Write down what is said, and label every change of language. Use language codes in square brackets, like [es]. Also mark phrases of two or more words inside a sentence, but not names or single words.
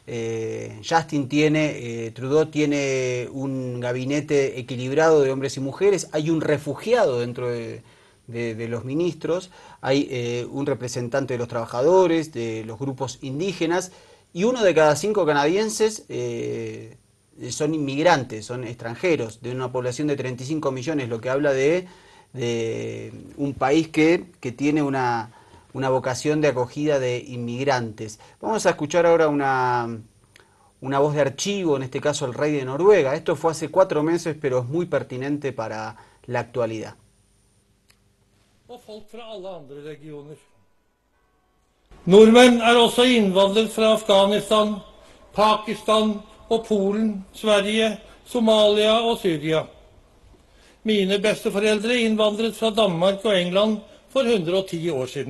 [es] Trudeau tiene un gabinete equilibrado de hombres y mujeres, hay un refugiado dentro de los ministros, hay un representante de los trabajadores, de los grupos indígenas, y 1 de cada 5 canadienses son inmigrantes, son extranjeros, de una población de 35 millones, lo que habla de un país que tiene una vocación de acogida de inmigrantes. Vamos a escuchar ahora una voz de archivo, en este caso el rey de Noruega. Esto fue hace 4 meses, pero es muy pertinente para la actualidad. [no] Nordmenn også innvandret fra Afghanistan, Pakistan og Polen, Sverige, Somalia og Syria. Mine besteforeldre innvandret fra Danmark og England for 110 år siden.